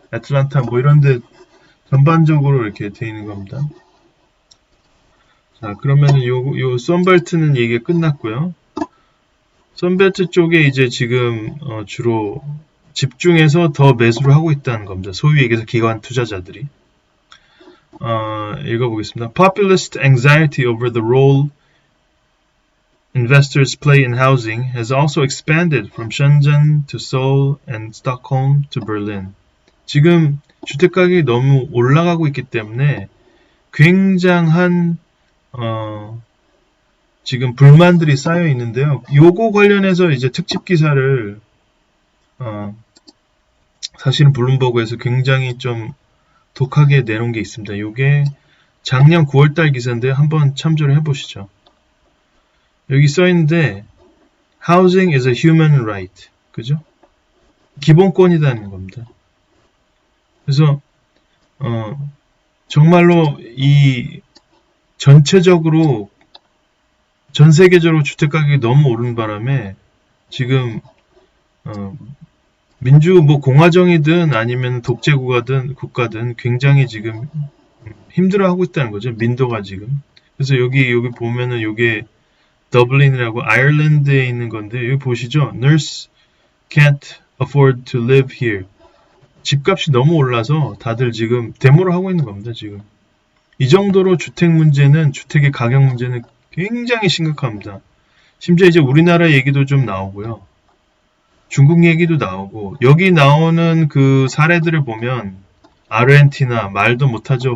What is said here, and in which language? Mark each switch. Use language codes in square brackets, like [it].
[ko] 애틀란타 뭐 이런데 전반적으로 이렇게 돼 있는 겁니다. 자, 그러면은 요 선벨트는 얘기가 끝났고요. 선벨트 쪽에 이제 지금 주로 집중해서 더 매수를 하고 있다는 겁니다. 소위 얘기해서 기관 투자자들이. 읽어보겠습니다. [en] Populist anxiety over the role investors play in housing has also expanded from Shenzhen to Seoul and Stockholm to Berlin. [ko] 지금 주택 가격이 너무 올라가고 있기 때문에 굉장한 지금 불만들이 쌓여 있는데요. 요거 관련해서 이제 특집 기사를 사실은 블룸버그에서 굉장히 좀 독하게 내놓은 게 있습니다. 요게 작년 9월달 기사인데 한번 참조를 해보시죠. 여기 써있는데 [en] Housing is a human right. [ko] 그죠? 기본권이라는 겁니다. 그래서 정말로 이 전체적으로 전 세계적으로 주택 가격이 너무 오른 바람에 지금 뭐 공화정이든 아니면 국가든 굉장히 지금 힘들어하고 있다는 거죠. 민도가 지금. 그래서 여기 보면은 요게 더블린이라고 아일랜드에 있는 건데 여기 보시죠. [en] Nurse can't afford to live here. [ko] 집값이 너무 올라서 다들 지금 데모를 하고 있는 겁니다. 지금. 이 정도로 주택의 가격 문제는 굉장히 심각합니다. 심지어 이제 우리나라 얘기도 좀 나오고요. 중국 얘기도 나오고 여기 나오는 그 사례들을 보면 아르헨티나 말도 못하죠.